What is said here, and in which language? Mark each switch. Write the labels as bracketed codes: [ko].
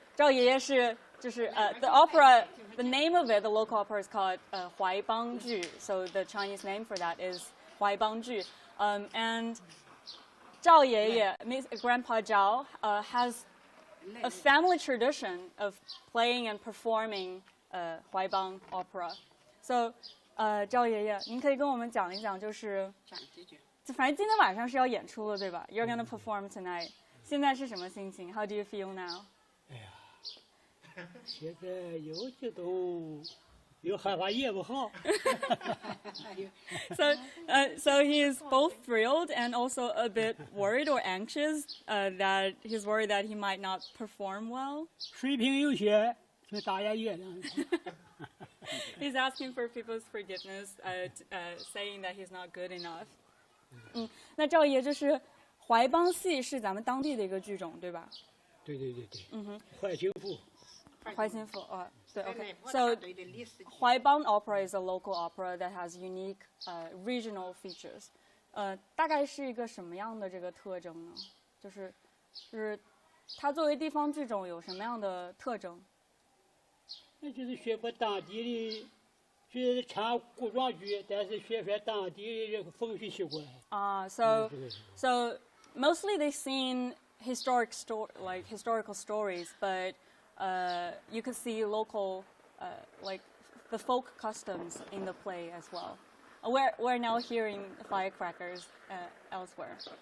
[en] 赵爷爷是the opera, the name of it, the local opera is called 怀邦剧, so the Chinese name for that is 怀邦剧. And 赵爷爷, Grandpa Zhao, has a family tradition of playing and performing 怀邦 opera. [zh] So, 赵爷爷，您可以跟我们讲一讲，就是反正今天晚上是要演出了，对吧？ [en] You're gonna perform tonight. [zh] 现在是什么心情? [en] How do you feel now? [zh] 现在有激动，又害怕演不好。 [en] So he is both thrilled and also a bit worried or anxious that he's worried that he might not perform well. [zh] 水平有限，请大家原谅。 [en] He's asking for people's forgiveness, saying that he's not good enough. [zh] 那赵爷就是怀邦戏是咱们当地的一个剧种，对吧？对。怀清府。怀清府，对 ，OK. [en] So, 怀邦 opera is a local opera that has unique regional features. [zh] 大概是一个什么样的这个特征呢？就是它作为地方剧种有什么样的特征？那就是学过当地的，就是唱古装剧，但是学当地的这个风俗习惯。 [en] So mostly they've seen historical stories, but you could see local, like the folk customs in the play as well. We're now hearing firecrackers elsewhere.